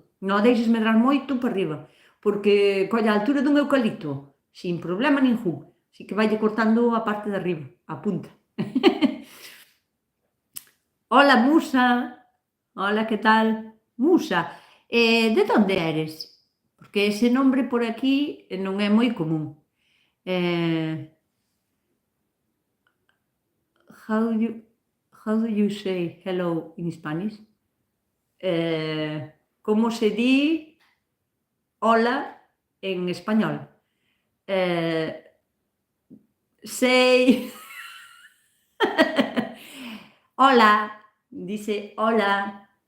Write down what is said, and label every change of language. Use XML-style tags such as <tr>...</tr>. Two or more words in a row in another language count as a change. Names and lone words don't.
<gl>Non deixes medrar moito para arriba, porque colla a altura dun eucalipto, sin problema ningún. Así que vaille cortando a parte de arriba, a punta. Hola, Musa. Hola, que tal? Musa, de onde eres? Porque</gl> <es>ese nombre por aquí</es> <gl>non é moi común.</gl> <en>How do you say hello in Spanish?</en> <gl>Como se di hola en español?</gl> <es>Say hola, dice hola.</es>